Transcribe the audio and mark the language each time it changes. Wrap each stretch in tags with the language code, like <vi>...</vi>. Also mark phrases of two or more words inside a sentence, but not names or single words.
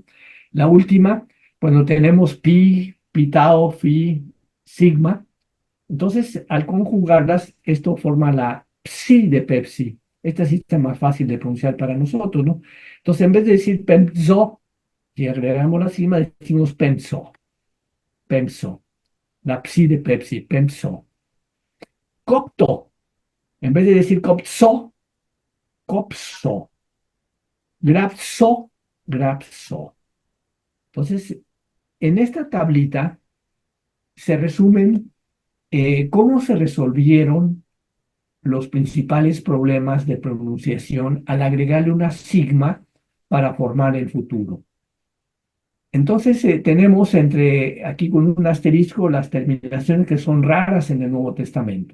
<es>La última, cuando tenemos pi, pitao, fi, sigma, entonces al conjugarlas, esto forma la psi de Pepsi. Esta sí está más fácil de pronunciar para nosotros, ¿no? Entonces, en vez de decir penso, si agregamos la sigma, decimos penso, penso, la psi de Pepsi, penso. Copto, en vez de decir copso, copso. Grapso, grapso. Entonces, en esta tablita se resumen cómo se resolvieron los principales problemas de pronunciación al agregarle una sigma para formar el futuro. Entonces tenemos aquí con un asterisco las terminaciones que son raras en el Nuevo Testamento.</es>